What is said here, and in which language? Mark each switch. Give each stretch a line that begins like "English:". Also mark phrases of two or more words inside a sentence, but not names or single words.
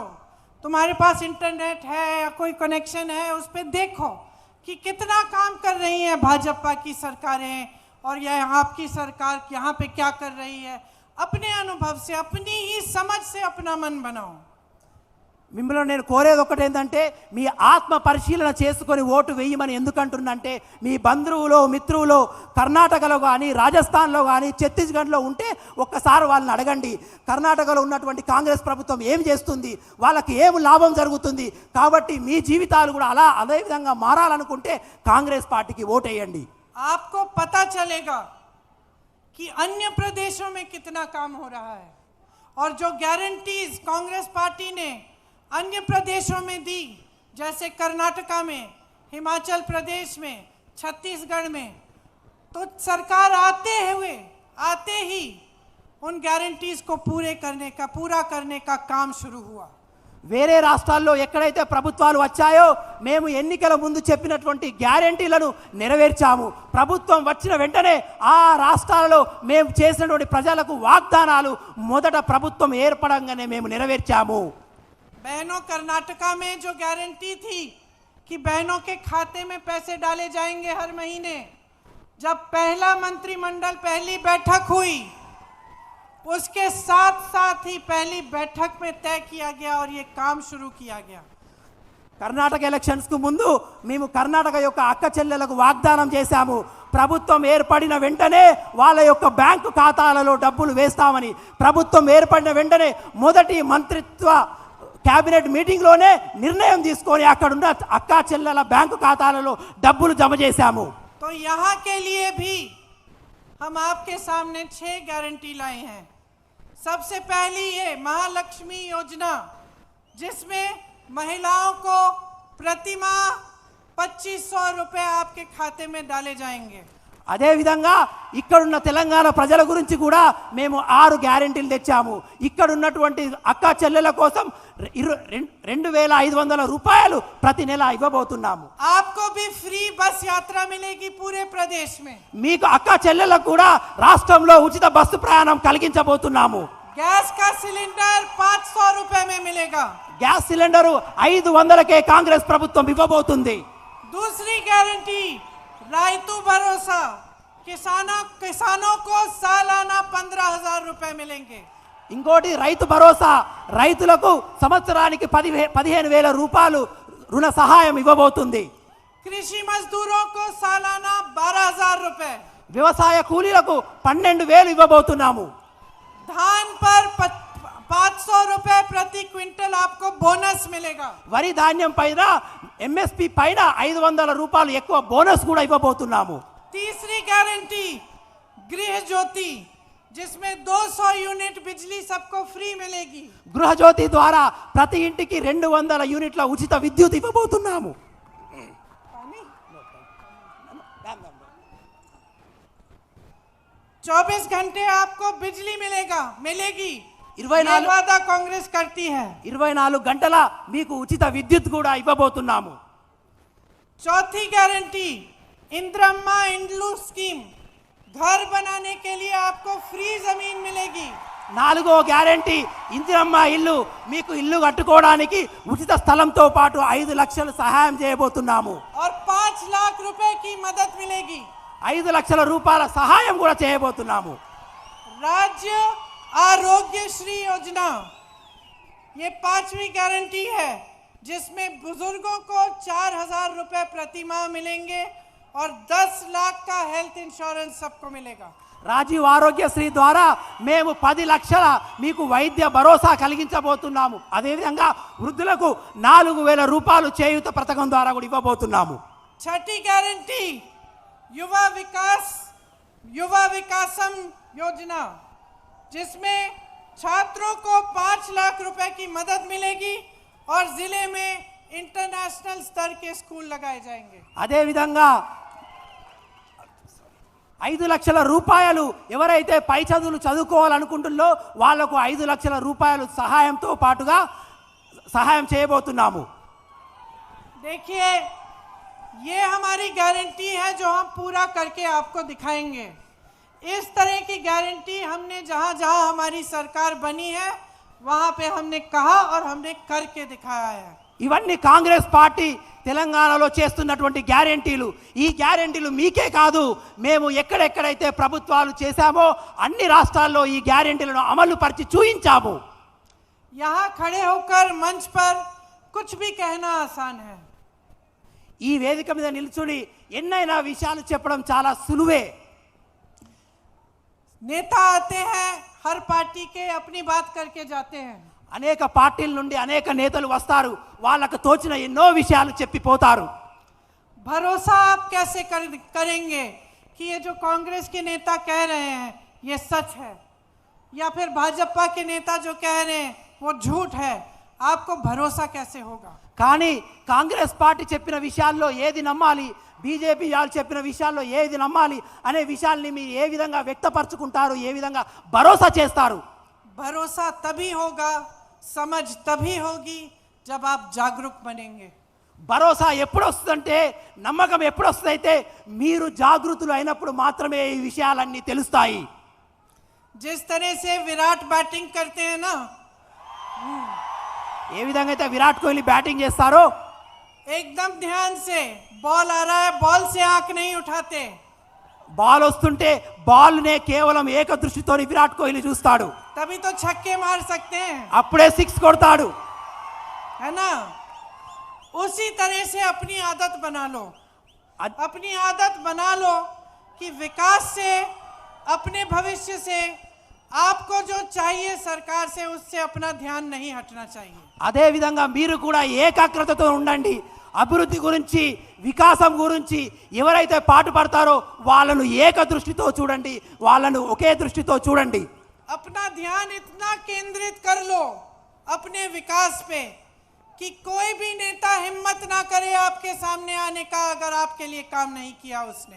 Hindi: तुम्हारे पास इंटरनेट है या कोई कनेक्शन है, उस पर देखो कि कितना काम कर रही है भाजपा की सरकारें और यह आपकी सरकार यहाँ पे क्या कर रही है। अपने अनुभव से, अपनी ही समझ से अपना मन बनाओ.
Telugu: మిమ్మల్ని నేను కోరేది ఒకటి ఏంటంటే మీ ఆత్మ పరిశీలన చేసుకొని ఓటు వేయమని ఎందుకంటున్నంటే మీ బంధువులు మిత్రులు కర్ణాటకలో కానీ రాజస్థాన్లో కానీ ఛత్తీస్గఢ్లో ఉంటే ఒక్కసారి వాళ్ళని అడగండి. కర్ణాటకలో ఉన్నటువంటి కాంగ్రెస్ ప్రభుత్వం ఏం చేస్తుంది, వాళ్ళకి ఏం లాభం జరుగుతుంది. కాబట్టి మీ జీవితాలు కూడా అదే విధంగా మారాలనుకుంటే కాంగ్రెస్ పార్టీకి ఓటేయండి.
Hindi: आपको पता चलेगा कि अन्य प्रदेशों में कितना काम हो रहा है और जो गारंटीज कांग्रेस पार्टी ने अन्य प्रदेशों में दी, जैसे कर्नाटका में, हिमाचल प्रदेश में, छत्तीसगढ़ में, तो सरकार आते ही उन गारंटीज को पूरा करने का काम शुरू हुआ.
Telugu: వేరే రాష్ట్రాల్లో ఎక్కడైతే ప్రభుత్వాలు వచ్చాయో మేము ఎన్నికల ముందు చెప్పినటువంటి గ్యారెంటీలను నెరవేర్చాము. ప్రభుత్వం వచ్చిన వెంటనే ఆ రాష్ట్రాలలో మేము చేసినటువంటి ప్రజలకు వాగ్దానాలు మొదట ప్రభుత్వం ఏర్పడంగానే మేము నెరవేర్చాము.
Hindi: बहनों, कर्नाटका में जो गारंटी थी कि बहनों के खाते में पैसे डाले जाएंगे हर महीने, जब पहला मंत्रिमंडल पहली बैठक हुई उसके साथ ही पहली बैठक में तय किया गया और ये काम शुरू किया गया.
Telugu: కర్ణాటక ఎలక్షన్స్ కు ముందు మేము కర్ణాటక యొక్క అక్క చెల్లెలకు వాగ్దానం చేశాము. ప్రభుత్వం ఏర్పడిన వెంటనే వాళ్ళ యొక్క బ్యాంకు ఖాతాలలో డబ్బులు వేస్తామని. ప్రభుత్వం ఏర్పడిన వెంటనే మొదటి మంత్రిత్వ
English: cabinet meeting
Telugu: లోనే నిర్ణయ తీసుకొని అక్కడ ఉన్న అక్క చెల్లెల బ్యాంకు ఖాతాలలో డబ్బులు జమ చేశాము.
Hindi: तो यहाँ के लिए भी हम आपके सामने 6 गारंटी लाए हैं. सबसे पहली ये महालक्ष्मी योजना, जिसमें महिलाओं को प्रतिमाह 2500 रुपए आपके खाते में डाले जाएंगे.
Telugu: అదే విధంగా ఇక్కడున్న తెలంగాణ ప్రజల గురించి కూడా మేము 6 గ్యారెంటీలు తెచ్చాము. ఇక్కడ ఉన్నటువంటి అక్క చెల్లెల కోసం 2500 రూపాయలు ప్రతి నెల ఇవ్వబోతున్నాము.
Hindi: आपको भी फ्री बस यात्रा मिलेगी पूरे प्रदेश में.
Telugu: మీకు అక్క చెల్లెలకు కూడా రాష్ట్రంలో ఉచిత బస్సు ప్రయాణం కలిగించబోతున్నాము.
Hindi: गैस का सिलेंडर 500 रुपए में मिलेगा.
Telugu: గ్యాస్ సిలిండర్ 500కే కాంగ్రెస్ ప్రభుత్వం ఇవ్వబోతుంది.
Hindi: दूसरी गारंटी रायतू भरोसा, किसानों को सालाना 15,000 रुपए मिलेंगे.
Telugu: ఇంకోటి రైతు భరోసా, రైతులకు సంవత్సరానికి 15,000 రూపాయలు రుణ సహాయం ఇవ్వబోతుంది.
Hindi: कृषि मजदूरों को सालाना 12,000 रुपए.
Telugu: వ్యవసాయ కూలీలకు 12,000 ఇవ్వబోతున్నాము.
Hindi: धान पर 500 रुपए प्रति क्विंटल आपको बोनस मिलेगा.
Telugu: వరి ధాన్యం పైన ఎంఎస్పి పైన 500 రూపాయలు ఎక్కువ బోనస్ కూడా ఇవ్వబోతున్నాము.
Hindi: तीसरी गारंटी गृह ज्योति, जिसमें 200 यूनिट बिजली सबको फ्री मिलेगी.
Telugu: గృహజ్యోతి ద్వారా ప్రతి ఇంటికి 200 యూనిట్ల ఉచిత విద్యుత్ ఇవ్వబోతున్నాము.
Hindi: 24 घंटे आपको बिजली मिलेगी. 24 वादा कांग्रेस करती है.
Telugu: 24 గంటల మీకు ఉచిత విద్యుత్ కూడా ఇవ్వబోతున్నాము.
Hindi: चौथी गारंटी इंदिरम्मा इंड्लू स्कीम, घर बनाने के लिए आपको फ्री जमीन मिलेगी.
Telugu: 4వ గ్యారెంటీ ఇందిరమ్మ ఇల్లు, మీకు ఇల్లు కట్టుకోవడానికి ఉచిత స్థలంతో పాటు 5 లక్షలు సహాయం చేయబోతున్నాము.
Hindi: और 5 लाख रुपए की मदद मिलेगी.
Telugu: 5 లక్షల రూపాయల సహాయం కూడా చేయబోతున్నాము.
Hindi: राज्य आरोग्य श्री योजना, ये 5वीं गारंटी है, जिसमें बुजुर्गों को 4,000 रुपए प्रति माह मिलेंगे और 10 लाख का
English: health insurance
Hindi: सबको मिलेगा.
Telugu: రాజీవ్ ఆరోగ్యశ్రీ ద్వారా మేము 10 లక్షల మీకు వైద్య భరోసా కలిగించబోతున్నాము. అదేవిధంగా వృద్ధులకు 4,000 రూపాయలు చేయూత పథకం ద్వారా కూడా ఇవ్వబోతున్నాము.
Hindi: छठी गारंटी युवा विकास युवा विकासम योजना, जिसमें छात्रों को 5 लाख रुपए की मदद मिलेगी और जिले में इंटरनेशनल स्तर के स्कूल लगाए जाएंगे।
Telugu: అదే విధంగా 5 లక్షల రూపాయలు ఎవరైతే పై చదువులు చదువుకోవాలనుకుంటున్నారో వాళ్లకు 5 లక్షల రూపాయలు సహాయంతో పాటుగా సహాయం చేయబోతున్నాము।
Hindi: देखिए, ये हमारी गारंटी है जो हम पूरा करके आपको दिखाएंगे। इस तरह की गारंटी हमने जहां जहां हमारी सरकार बनी है वहां पे हमने कहा और हमने करके दिखाया है।
Telugu: ఇవన్నీ కాంగ్రెస్ పార్టీ తెలంగాణలో చేస్తున్నటువంటి గ్యారెంటీలు। ఈ గ్యారెంటీలు మీకే కాదు, మేము ఎక్కడెక్కడైతే ప్రభుత్వాలు చేశామో అన్ని రాష్ట్రాల్లో ఈ గ్యారెంటీలను అమలు పరిచి చూయించాము।
Hindi: यहाँ खड़े होकर मंच पर कुछ भी कहना आसान है।
Telugu: ఈ వేదిక మీద నిల్చుని ఎన్నైనా విషయాలు చెప్పడం చాలా సులువే।
Hindi: नेता आते हैं, हर पार्टी के अपनी बात करके जाते हैं।
Telugu: అనేక పార్టీల నుండి అనేక నేతలు వస్తారు, వాళ్ళకు తోచిన ఎన్నో విషయాలు చెప్పిపోతారు।
Hindi: भरोसा आप कैसे करेंगे कि ये जो कांग्रेस के नेता कह रहे हैं ये सच है, या फिर भाजपा के नेता जो कह रहे हैं वो झूठ है? आपको भरोसा कैसे होगा?
Telugu: కానీ కాంగ్రెస్ పార్టీ చెప్పిన విషయాల్లో ఏది నమ్మాలి, బీజేపీ వాళ్ళు చెప్పిన విషయాల్లో ఏది నమ్మాలి అనే విషయాల్ని మీరు ఏ విధంగా వ్యక్తపరచుకుంటారు, ఏ విధంగా భరోసా చేస్తారు?
Hindi: भरोसा तभी होगा, समझ तभी होगी जब आप जागरूक बनेंगे।
Telugu: భరోసా ఎప్పుడు వస్తుందంటే, నమ్మకం ఎప్పుడు వస్తుందంటే మీరు జాగృతులు అయినప్పుడు మాత్రమే ఈ విషయాలన్నీ తెలుస్తాయి।
Hindi: जिस तरह से विराट बैटिंग करते हैं ना,
Telugu: ఏ విధంగా అయితే విరాట్ కోహ్లీ బ్యాటింగ్ చేస్తారో
Hindi: एकदम ध्यान से बॉल आ रहा है, बॉल से आंख नहीं उठाते।
Telugu: బాల్ వస్తుంటే బాల్నే కేవలం ఏక దృష్టితో విరాట్ కోహ్లీ చూస్తాడు,
Hindi: तभी तो छक्के मार सकते हैं,
Telugu: అప్పుడే 6 కొడతాడు।
Hindi: है ना? उसी तरह से अपनी आदत बना लो, अपनी आदत बना लो कि विकास से, अपने भविष्य से आपको जो चाहिए सरकार से, उससे अपना ध्यान नहीं हटना चाहिए।
Telugu: అదే విధంగా మీరు కూడా ఏకాగ్రతతో ఉండండి। అభివృద్ధి గురించి, వికాసం గురించి ఎవరైతే పాటుపడతారో వాళ్ళను ఏక దృష్టితో చూడండి, వాళ్ళను ఒకే దృష్టితో చూడండి।
Hindi: अपना ध्यान इतना केंद्रित कर लो अपने विकास पे कि कोई भी नेता हिम्मत ना करे आपके सामने आने का, अगर आपके लिए काम नहीं किया उसने।